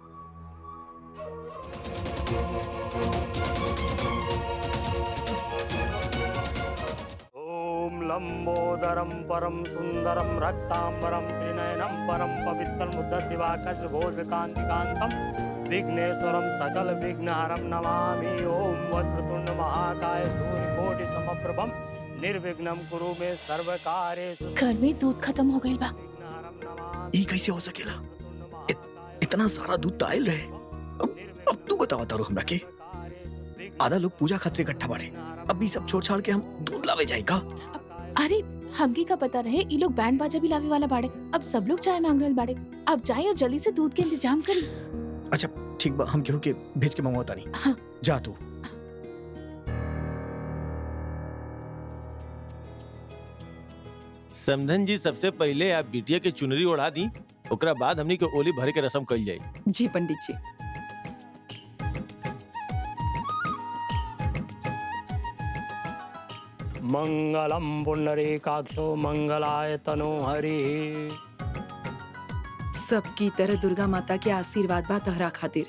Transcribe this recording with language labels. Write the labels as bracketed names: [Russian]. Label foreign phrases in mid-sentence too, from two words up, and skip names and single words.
[Sanskrit] ओम लंबोदरम परम सुंदरम रक्तांबरम त्रिनयनम परम पवित्रम शिवाकश घोष कांति कांतम विघ्नेश्वरम सकल विघ्नहरम नमामि। ओम वक्रतुंड महाकाय सूर्यकोटि समप्रभम निर्विघ्नं कुरु मे सर्वकार्येषु। [Bhojpuri] घर में दूध खत्म हो गई बा। ये कैसे हो सकेला? इतना सारा दूध तो आयल रहे। अब तू बतावा तारू हमरा के। आधा लोग पूजा खातिर इकट्ठा बाड़े, अब भी सब छोड़ छाड़ के हम दूध लावे जाए का? अरे हमके का पता रहे ई लोग बैंड बाजा भी लावे वाला बाड़े। अब सब लोग चाय मांग रहे बाड़े। अब जाए और जल्दी से दूध के इंतजाम करी। अच्छा ठीक बा, हम केहू के भेज के मंगवाता नहीं। हाँ। जा तू। समधन जी, सबसे पहले आप बिटिया के चुनरी ओढ़ा दी, ओकरा बाद हमनी के ओली भरे के रस्म कइल जाई। जी पंडित जी। [Sanskrit] मंगलम पुंडरीकाक्षो मंगलाय तनो हरि। [Bhojpuri] सबकी तरह दुर्गा माता के आशीर्वाद बा तहरा खातिर।